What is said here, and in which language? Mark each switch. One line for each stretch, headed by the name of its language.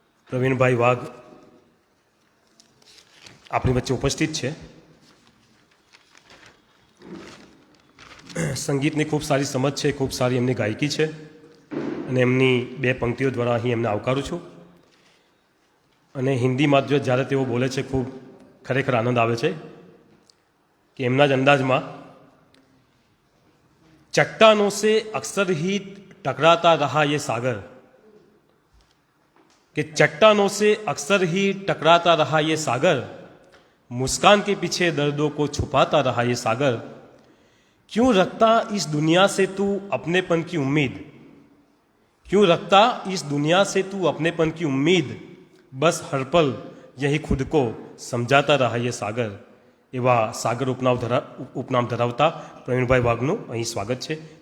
Gujarati: પ્રવીણભાઈ વાઘ આપણી વચ્ચે ઉપસ્થિત છે. સંગીતની ખૂબ સારી સમજ છે, ખૂબ સારી એમની ગાયકી છે અને એમની 2 પંક્તિઓ દ્વારા અહીં એમને આવકારું છું. અને હિન્દીમાં જો જ્યારે તેઓ બોલે છે ખૂબ ખરેખર આનંદ આવે છે કે એમના જ અંદાજમાં
Hindi: चट्टानों से अक्सर ही टकराता रहा ये सागर, कि चट्टानों से अक्सर ही टकराता रहा ये सागर, मुस्कान के पीछे दर्दों को छुपाता रहा ये सागर, क्यों रखता इस दुनिया से तू अपनेपन की उम्मीद, क्यों रखता इस दुनिया से तू अपनेपन की उम्मीद, बस हर पल यही खुद को समझाता रहा ये सागर.
Gujarati: એવા સાગર ઉપનામ ધરાવતા પ્રવીણભાઈ વાઘનું અહીં સ્વાગત છે.